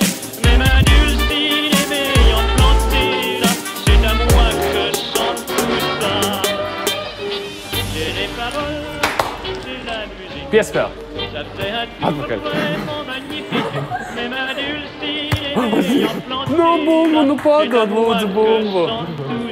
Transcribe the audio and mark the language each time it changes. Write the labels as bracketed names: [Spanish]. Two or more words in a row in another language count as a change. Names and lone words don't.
[French] Même indulcine et m'ayant planté là, c'est à moi que chante tout ça. J'ai les paroles, j'ai la musique, Piespēle. ça fait un tout vraiment magnifique. Même indulcine et m'ayant planté là, [Latvian] Nu, bumbu, nu padod, [French] c'est à moi lūdzu, que bumbu. chante